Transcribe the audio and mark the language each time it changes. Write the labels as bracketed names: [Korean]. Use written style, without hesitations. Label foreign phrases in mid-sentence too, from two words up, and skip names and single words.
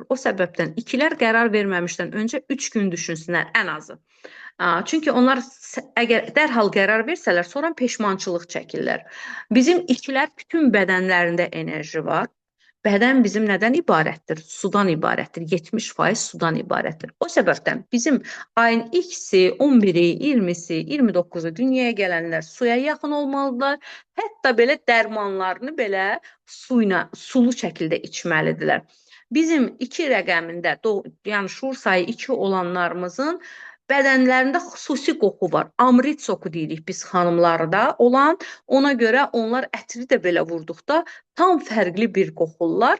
[Azerbaijani] O səbəbdən ikilər qərar verməmişdən öncə 3 gün düşünsünlər ən azı. Çünki onlar əgər dərhal qərar versələr, sonra peşmançılıq çəkirlər. Bizim ikilər bütün bədənlərində enerji var. Bədən bizim nədən ibarətdir? Sudan ibarətdir. 70% sudan ibarətdir. O səbəbdən bizim ayın X-i, 11-i, 20-si, 29-u dünyaya gələnlər suya yaxın olmalıdırlar. Hətta belə dərmanlarını belə sulu şəkildə içməlidirlər. Bizim 2 rəqəmində, yəni şuur sayı 2 olanlarımızın bədənlərində xüsusi qoxu var. Amrit soku deyirik biz xanımlarda olan. Ona görə onlar ətri də belə vurduqda tam fərqli bir qoxurlar.